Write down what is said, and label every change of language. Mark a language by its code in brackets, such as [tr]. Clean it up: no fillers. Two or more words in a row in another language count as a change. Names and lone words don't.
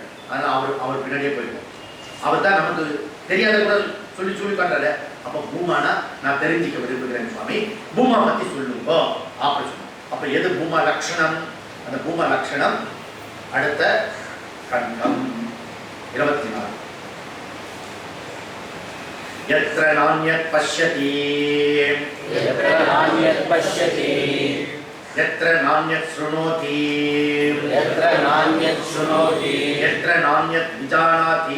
[ta] அதனால அவர் பின்னாடியே போயிருக்கோம். அவர் தான் நமக்கு தெரியாத கூட சொல்லி காட்டுறாரு. அப்போ பூமானா நான் தெரிஞ்சிக்க விரும்புகிறேன் சுவாமி, பூமா பத்தி சொல்லுங்க அப்படின்னு சொன்னோம். அப்ப எது பூமா லட்சணம்? அந்த பூமா லட்சணம் அடுத்த கண்டம் 24. [sa] यत्र नान्यत् पश्यति यत्र नान्यत् पश्यति यत्र नान्यत् शृणोति यत्र नान्यत् शृणोति यत्र नान्यत् विजानाति